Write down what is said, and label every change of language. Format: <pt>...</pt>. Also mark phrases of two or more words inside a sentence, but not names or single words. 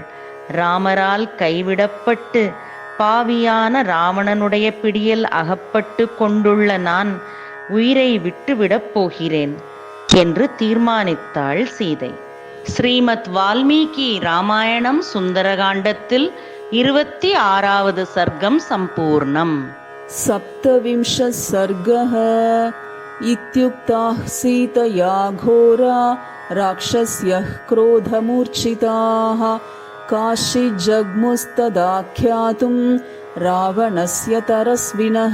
<ta>ராமரால் கைவிடப்பட்டு பாவியான ராவணனுடைய பிடியில் அகப்பட்டு கொண்டுள்ள நான் உயிரை விட்டுவிடப் போகிறேன் என்று தீர்மானித்தாள் சீதை. ஸ்ரீமத் வால்மீகி ராமாயணம் சுந்தரகாண்டத்தில் 26வது சர்க்கம் சம்பூர்ணம்.</ta> <sa>सप्तविंशः सर्गः. इत्युक्ताः सीतया घोरा राक्षस्यः क्रोधमूर्छिताः काश्चिज्जग्मुस्तदाख्यातुं रावणस्य तरस्विनः.</sa>